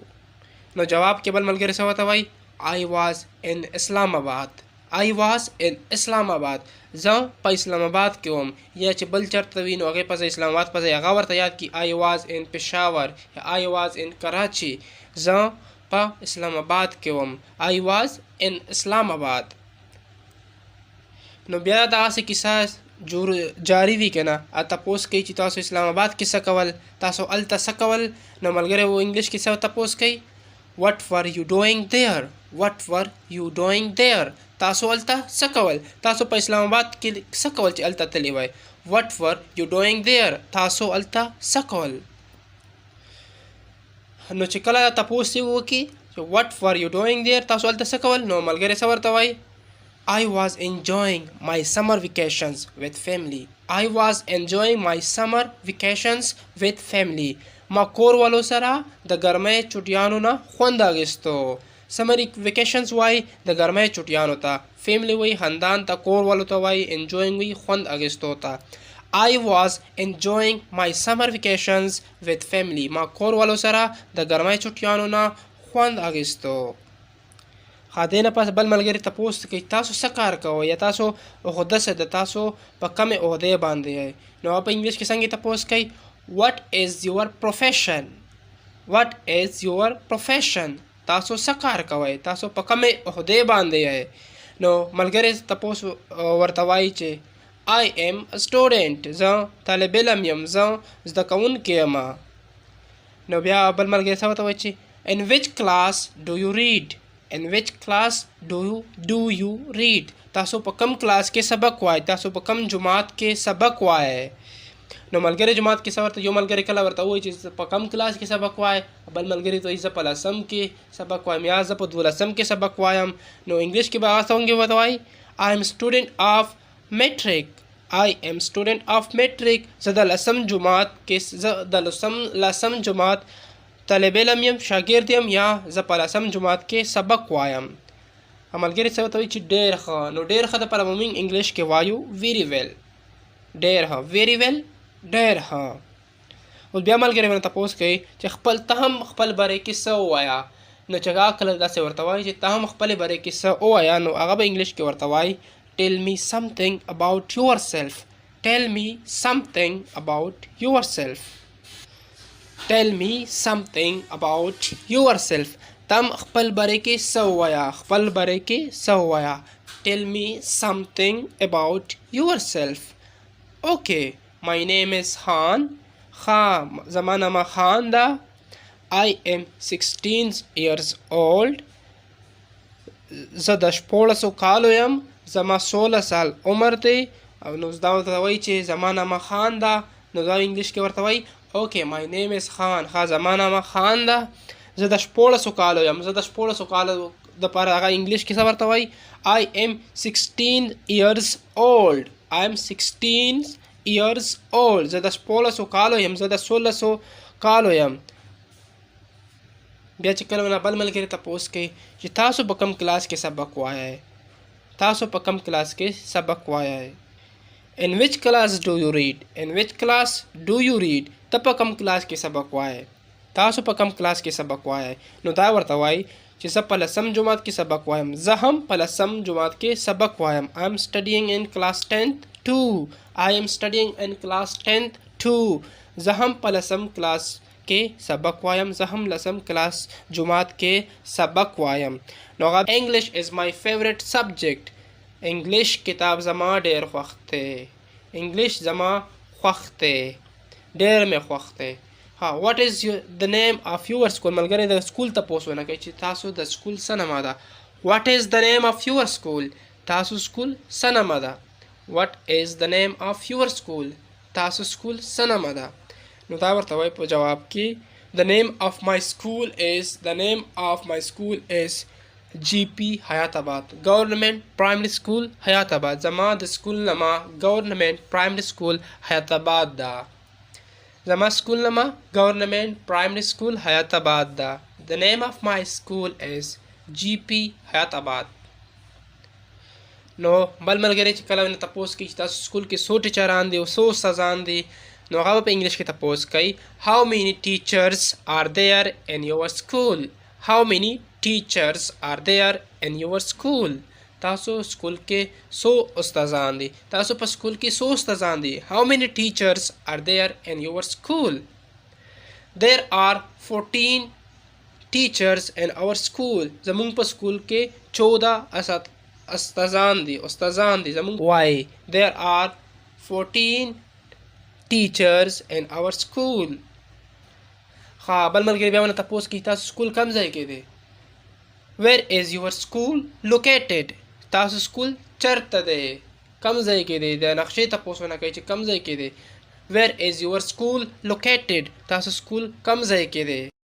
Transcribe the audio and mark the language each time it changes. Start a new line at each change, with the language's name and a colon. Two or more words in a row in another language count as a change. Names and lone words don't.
Pashto: نو جواب کې بل ملګری څه ورته وایي
English: I was in Islamabad, I was in Islamabad,
Pashto: زه په اسلام آباد کې وم، یا چې بل چېرته وي نو هغې په ځای اسلام آباد په ځای هغه ورته یاد کړي
English: I was in Peshawar,
Pashto: یا
English: I was in Karachi,
Pashto: زه په اسلام آباد کې وم،
English: I was in Islamabad.
Pashto: نو بیا دغسې کیسه جاري وي که نه، تپوس کوي چې تاسو اسلام آباد کې څه کول، تاسو هلته څه کول، نو ملګری و انګلیش کې څه تپوس کوي
English: what were you doing there، what were you doing there،
Pashto: تاسو هلته څه کول، تاسو په اسلام آباد کې څه کول چې هلته تللی وای،
English: what were you doing there،
Pashto: تاسو هلته څه کول. نو چې کله تپوس یې وکړي چې
English: what were you doing there،
Pashto: تاسو هلته څه کول، نو ملګری څه ورته وایي
English: I was enjoying my summer vacations with family، I was enjoying my summer vacations with family،
Pashto: ما کور والو سره د ګرمۍ چټیانو نه خوند اخیستو.
English: summer vacations
Pashto: وایي د ګرمۍ چټیانو ته، فیملی وایي خاندان ته، کور والو ته وایي انجوینګ وایي خوند اخیستو ته.
English: I was enjoying my summer vacations with family،
Pashto: ما کور والو سره د ګرمۍ چټیانو نه خوند اخیستو. ښه دې نه پس بل ملګري تپوس کوي تاسو څه کار کوئ، یا تاسو عهده څه ده، تاسو په کمې عهدې باندې یئ، نو په انګلیش کې څنګه تپوس کوي
English: what is your profession، what is your profession،
Pashto: تاسو څه کار کوئ، تاسو په کمې عهدې باندې یئ. نو ملګری تپوس ورته وایي چې
English: I am a student،
Pashto: زه طالب علم یم، زه زده کوونکی یم. نو بیا بل ملګری څه ورته وایي چې
English: in which class do you read in which class do you read
Pashto: تاسو په کم کلاس کې سبق وایي تاسو په کم جماعت کې سبق وایي نو ملګری جماعت کې څه ورته یو ملګری کله ورته وایي چې په کم کلاس کې سبق وایي بل ملګری ته وایي زه په 10 کې سبق وایم یا زه په 12 کې سبق وایم نو انګلیش کې به هغه څنګه ورته وایي
English: I am student of matric I am student of matric
Pashto: زه د 10 جماعت کې زه د 10 جماعت طالب علم یم شاګرد یم یا زه په 10 جماعت کې سبق وایم ملګری څه ورته وایي چې ډېر ښه نو ډېر ښه دپاره به موږ انګلیش کې وایو
English: very well
Pashto: ډېر ښه
English: very well
Pashto: ډېر ښه اوس بیا ملګری باندې تپوس کوي چې ته هم خپل باره کې څه ووایه نو چې هغه کله داسې ورته وایي چې ته هم خپلې باره کې څه ووایه نو هغه به انګلیش کې ورته وایي
English: tell me something about yourself tell me something about yourself tell me something about yourself
Pashto: تم خپل باره کې څه ووایه خپل باره کې څه ووایه
English: tell me something about yourself okay my name is Khan
Pashto: زما نامه خان ده
English: I am 16 years old
Pashto: زه د 14 کالو یم زما 16 سال عمر دی او نو دا ورته وایي چې زما نامه خان ده نو دا انګلیش کې ورته وایي
English: okay my name is Khan
Pashto: زما نامه خان ده زه د 14 کالو یم زه د 14 کالو دپاره هغه انګلیش کې څه ورته وایي
English: I am 16 years old I am 16 years old
Pashto: زه د 14 کالو یم زه د 16 کالو یم بیا چې کله نه بل ملګری تپوس کوي چې تاسو په کم کلاس کې سبق وایئ تاسو په کم کلاس کې سبق وایئ
English: in which class do you read in which class do you read
Pashto: ته په کم کلاس کې سبق وایئ تاسو په کم کلاس کې سبق وایئ نو دا ورته وایي چې زه په 10 جماعت کې سبق وایم زه هم په 10 جماعت کې سبق وایم
English: I am studying in class 10th too I am studying in class 10th too
Pashto: زه هم په 10 کلاس کې سبق وایم زه هم 10 کلاس جماعت کې سبق وایم نو هغه
English: English is my favorite subject
Pashto: انګلیش کتاب زما ډېر خوښ دی انګلیش زما خوښ دی ډېر مې خوښ دی
English: what is the name of your school
Pashto: ملګری د سکول تپوس ونه کوي چې تاسو د سکول څه نامه ده
English: what is the name of your school
Pashto: تاسو سکول څه نامه ده
English: what is the name of your school
Pashto: تاسو سکول څه نامه ده نو دا ورته وایي په جواب کې
English: the name of my school is G.P Hayatabad Government Primary School Hayatabad
Pashto: زما د سکول نامه Government Primary School Hayatabad ده زما سکول نامه Government Primary School Hayatabad ده
English: the name of my school is G.P Hayatabad
Pashto: نو بل ملګری چې کله نه تپوس کوي چې تاسو سکول کې څو ټیچران دي او څو استادان دي نو هغه په انګلیش کې تپوس کوي
English: how many teachers are there in your school how many teachers are there in your school
Pashto: تاسو سکول کې څو استادان دي تاسو په سکول کې څو استادان دي
English: how many teachers are there in your school there are 14 teachers in our school
Pashto: زمونږ په سکول کې 14 استادان دي زمونږ
English: why there are 14 teachers in our school
Pashto: بل ملګری بیا ونه تپوس کوي تاسو سکول کوم ځای کې دی
English: where is your school located
Pashto: تاسو سکول چېرته دی کوم ځای کې دی د نقشې تپوس ونه کوي چې کوم ځای کې دی
English: where is your school located
Pashto: تاسو سکول کوم ځای کې دی